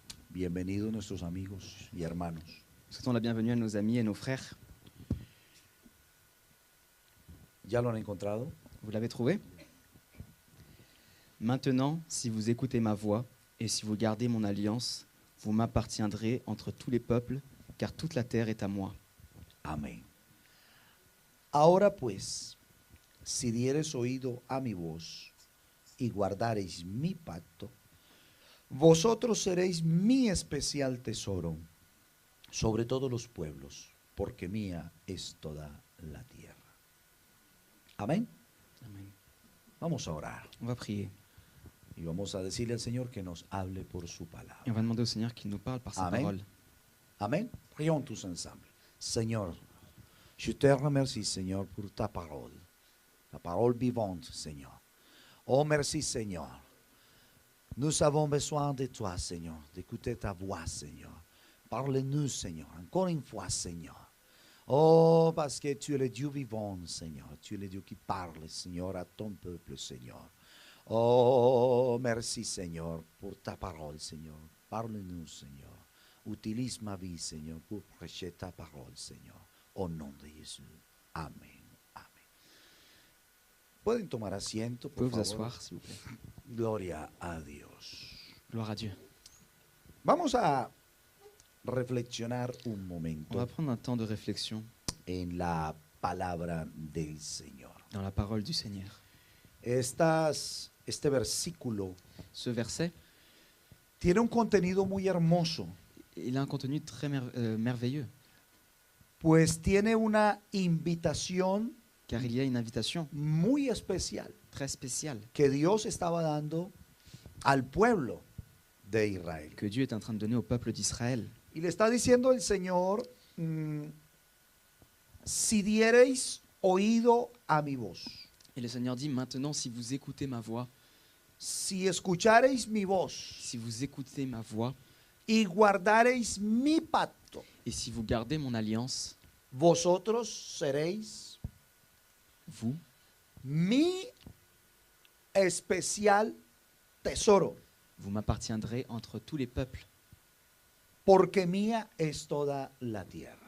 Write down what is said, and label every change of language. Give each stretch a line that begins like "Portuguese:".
Spanish: Bienvenidos nuestros amigos y hermanos.
French: Souhaitons la bienvenue à nos amis et nos frères.
Spanish: ¿Ya lo han encontrado?
French: Vous l'avez trouvé? Maintenant, si vous écoutez ma voix et si vous gardez mon alliance, vous m'appartiendrez entre tous les peuples, car toute la terre est à moi.
Spanish: Amén. Ahora pues, si diereis oído a mi voz y guardareis mi pacto, vosotros seréis mi especial tesoro sobre todos los pueblos, porque mía es toda la tierra. Amén. Amen. Vamos a orar
French: On va prier.
Spanish: y vamos a decirle al Señor que nos hable por su palabra.
French: Et on va demander au Seigneur qu'il nous parle par sa Amen. parole. Amén. Prions tous ensemble. Seigneur, je te remercie, Seigneur, pour ta parole. La parole vivante, Seigneur. Oh, merci, Seigneur. Nous avons besoin de toi, Seigneur, d'écouter ta voix, Seigneur. Parle-nous, Seigneur, encore une fois, Seigneur. Oh, parce que tu es le Dieu vivant, Seigneur. Tu es le Dieu qui parle, Seigneur, à ton peuple, Seigneur. Oh, merci, Seigneur, pour ta parole, Seigneur. Parle-nous, Seigneur. Utilise ma vie, Seigneur, pour prêcher ta parole, Seigneur. Au nom de Jésus. Amén. Amén.
Spanish: Pueden tomar asiento,
French: Vous pouvez
Spanish: por
French: vous
Spanish: favor.
French: asseoir, s'il vous plaît.
Spanish: Gloria a Dios.
French: Gloire à Dieu.
Spanish: Vamos a reflexionar un
French: On va
Spanish: momento
French: prendre un temps de réflexion
Spanish: en la palabra del Señor.
French: dans la parole du Seigneur.
Spanish: Este versículo
French: Ce verset,
Spanish: tiene un contenido muy hermoso,
French: il a un contenu très merveilleux,
Spanish: pues tiene una invitación
French: car il y a une invitation
Spanish: muy especial
French: très spéciale
Spanish: que Dios estaba dando al pueblo de Israel.
French: que Dieu est en train de donner au peuple d'Israël.
Spanish: Y le está diciendo el Señor, si diereis oído a mi voz,
French: Et le Seigneur dit, maintenant, si vous écoutez ma voix,
Spanish: si escuchareis mi voz
French: si vous écoutez ma voix,
Spanish: y guardareis mi pacto,
French: et si vous gardez mon alliance,
Spanish: vosotros seréis
French: vous,
Spanish: mi especial tesoro,
French: vous m'appartiendrez entre tous les peuples,
Spanish: porque mía es toda la tierra.